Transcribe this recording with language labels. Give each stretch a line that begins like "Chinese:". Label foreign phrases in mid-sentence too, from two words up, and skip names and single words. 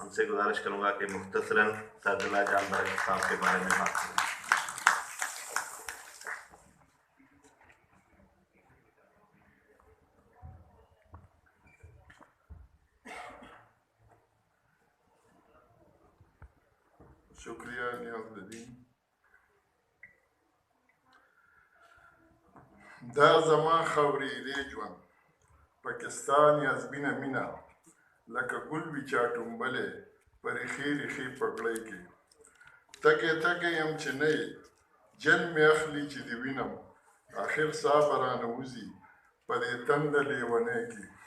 Urdu: ان سے گزارش کروں گا کہ مختصراً سعد اللہ جان برگ صاحب کے بارے میں بات کریں۔ شکریہ نیاز الدین۔
Pashto: دا زما خاورې ژوند پاکستان یا زمینه مینه لکه ګل وي چا ټومبلې په ریښې ریښې پګړۍ کې تږی تږی یم چې نه یې جن مې اخلي چې دې وینم آخر ساه به رانه وځي په دې تنده لیونۍ کې